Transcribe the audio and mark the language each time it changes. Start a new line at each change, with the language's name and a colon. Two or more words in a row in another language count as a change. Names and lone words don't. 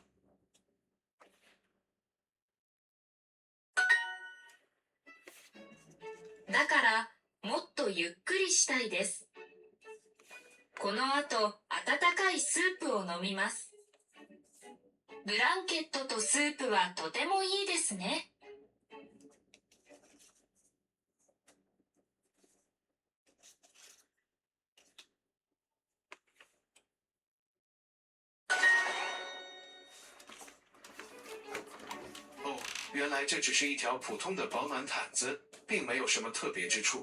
Japanese: だからもっとゆっくりしたいです。この後温かいスープを飲みます。ブランケットとスープはとてもいいですね。
Chinese: 哦，原来这只是一条普通的保暖毯子，并没有什么特别之处。